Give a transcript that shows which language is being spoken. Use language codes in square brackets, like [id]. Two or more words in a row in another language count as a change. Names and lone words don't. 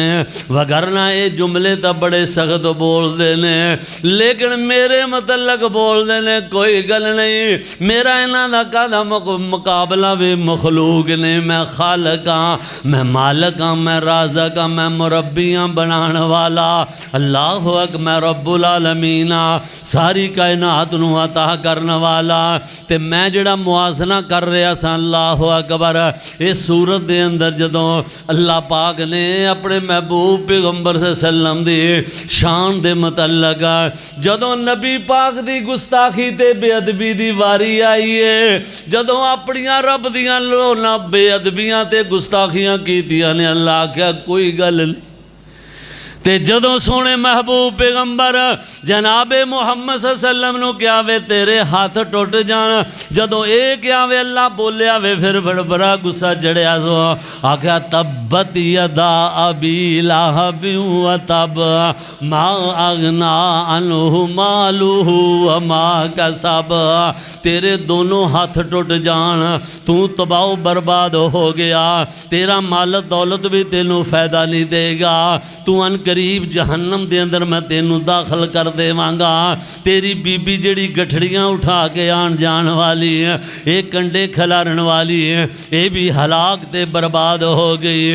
[pa] وگرنہ ایہہ جملے تو بڑے سخت بولدے نے، لیکن میرے مطلب بولدے نے کوئی گل نہیں. میرا ایہناں دا کاہدا مقابلہ وے مخلوق نے. میں خالق ہاں، میں مالک ہاں، میں رازق ہاں، میں مربی ہاں، بنانے والا [ar] الله أكبر, [pa] میں [ar] رب العالمين [pa] ہاں، ساری کائنات نوں عطا کرنے والا. تے میں جیہڑا موازنہ کر رہیا سا [ar] الله أكبر, [pa] اس سورت دے اندر جدوں اللہ پاک نے اپنے محبوب پیغمبر سلم دی شان دے متعلق جدوں نبی پاک دی گستاخی تے بے ادبی دی واری آئی ہے، جدوں اپنیاں رب دیاں لونا بے ادبیاں تے گستاخیاں کیتیاں نے، اللہ آکھیا کوئی گل نہیں. تے جدوں سوہنے محبوب پیغمبر جنابِ محمد سلم نوں کیہا وے تیرے ہتھ ٹٹ جان، جدوں ایہہ کیہا وے اللہ بولیا وے، فیر بڑا غصہ چڑھیا سو. [ar] آخيا تبت يدا أبي لهب وتب ما أغنى عنه ماله وما كسب. [pa] تیرے دونوں ہتھ ٹٹ جان، تو تباہ برباد ہو گیا، تیرا مال دولت بھی تینوں فائدہ نہیں دیوے گا، تو قریب جہنم دے اندر میں تینوں داخل کر دیواں گا. تیری بیبی جیہڑی گٹھڑیاں اٹھا کے آن جان والی ہے، ایہہ کنڈے کھلارن والی ہے، ایہہ بھی ہلاک تے برباد ہو گئی ہے.